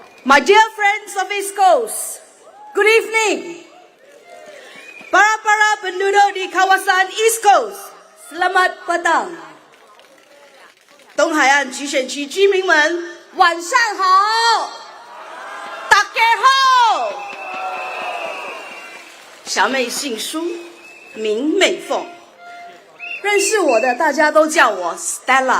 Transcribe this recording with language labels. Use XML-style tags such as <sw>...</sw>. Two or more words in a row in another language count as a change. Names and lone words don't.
<en>My dear friends of East Coast, good evening.</en> <ms>Para-para penduduk di kawasan East Coast, selamat petang.</ms> <zh>东海岸集选区居民们，晚上好，大家好。小妹姓苏，名美凤，认识我的大家都叫我 Stella。</zh>